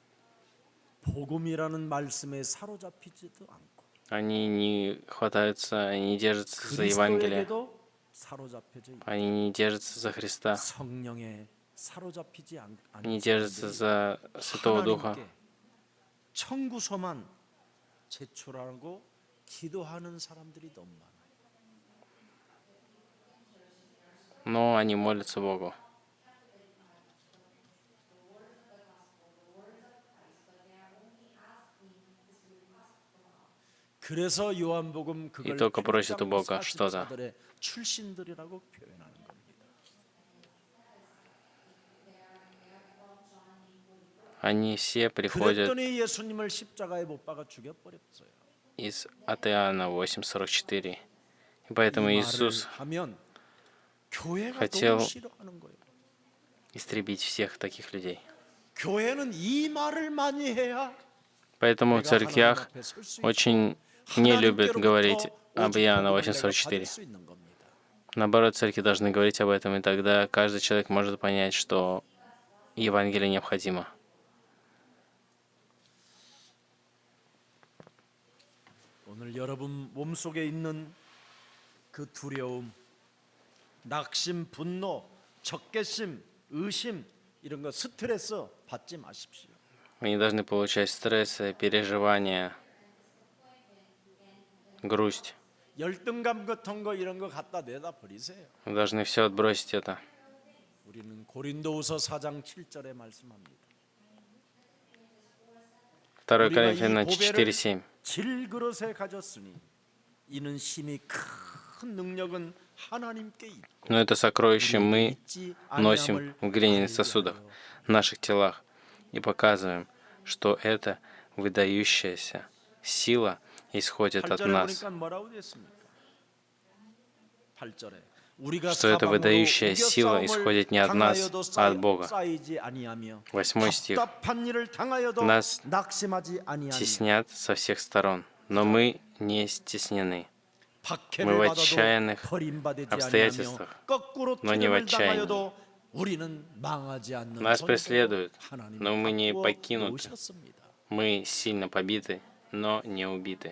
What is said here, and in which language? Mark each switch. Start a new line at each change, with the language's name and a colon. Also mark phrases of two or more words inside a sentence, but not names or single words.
Korean: 복음이라는 말씀에 사로잡히지도 않고
Russian: они не хватаются, не держатся за Евангелие,
Korean: 그리스도에게도 사로잡혀져 있고
Russian: они не держатся за Христа,
Korean: 성령에 사로잡히지 않는
Russian: не держатся за Святого Духа.
Korean: 하나님께 청구서만 제출하고 기도하는 사람들이 너무 많아요.
Russian: Но они молятся Богу.
Korean: 그래서 요한복음 그걸
Russian: И только просят у Бога
Korean: 8장
Russian: что-то.
Korean: 44절의 출신들이라고 표현하는 겁니다.
Russian: Они все приходят
Korean: 그랬더니 예수님을 십자가에 못 박아 죽여버렸어요.
Russian: от Иоанна 8:44. И поэтому
Korean: 이 말을
Russian: Иисус
Korean: 하면 교회가
Russian: хотел
Korean: 너무 싫어하는 거예요.
Russian: истребить всех таких людей.
Korean: 교회는 이 말을 많이 해야
Russian: Поэтому в
Korean: 내가 하나님
Russian: церквях
Korean: 앞에 설 수 있고
Russian: очень не любят говорить
Korean: 하나님께로부터
Russian: об
Korean: 오직
Russian: Иоанна
Korean: 복음을 내가
Russian: 8:44.
Korean: 받을 수 있는 겁니다.
Russian: Наоборот, церкви должны говорить об этом, и тогда каждый человек может понять, что Евангелие необходимо.
Korean: 오늘 여러분 몸속에 있는 그 두려움, 낙심, 분노, 적개심, 의심 이런 거 스트레스 받지 마십시오.
Russian: Вы не должны получать стрессы, переживания, грусть.
Korean: 열등감 같은 거 이런 거 갖다 내다 버리세요.
Russian: Вы должны все отбросить это.
Korean: 우리는 고린도후서 4장 7절에 말씀합니다.
Russian: 2
Korean: 우리가 이
Russian: Коринфянам
Korean: 보배를
Russian: 4:7.
Korean: 질그릇에 가졌으니 이는 심히 큰 능력은 하나님께 있고
Russian: Но это сокровище мы
Korean: 잊지
Russian: носим
Korean: 아니함을
Russian: в глиняных
Korean: 알게
Russian: сосудах,
Korean: 하여.
Russian: в наших телах, и показываем, что эта выдающаяся сила исходит от
Korean: 8절에
Russian: нас,
Korean: 보니까 뭐라고 됐습니까? 8절에 우리가
Russian: что эта
Korean: 사방으로
Russian: выдающая сила
Korean: 우겨싸움을
Russian: исходит не от нас,
Korean: 당하여도
Russian: а от Бога.
Korean: 쌓이지 아니하며
Russian: 8 стих.
Korean: 답답한 일을 당하여도
Russian: Нас
Korean: 낙심하지 아니하며
Russian: Теснят со всех сторон, но мы не стеснены.
Korean: 박해를
Russian: мы в
Korean: 받아도
Russian: отчаянных
Korean: 버림받지
Russian: обстоятельствах,
Korean: 아니하며 거꾸로
Russian: но не в
Korean: 투쟁을
Russian: отчаянии.
Korean: 당하여도 우리는 망하지 않는
Russian: Нас
Korean: 존재로
Russian: преследуют,
Korean: 하나님이
Russian: но мы не
Korean: 바꾸어
Russian: покинуты.
Korean: 놓으셨습니다.
Russian: Мы сильно побиты, но не убиты.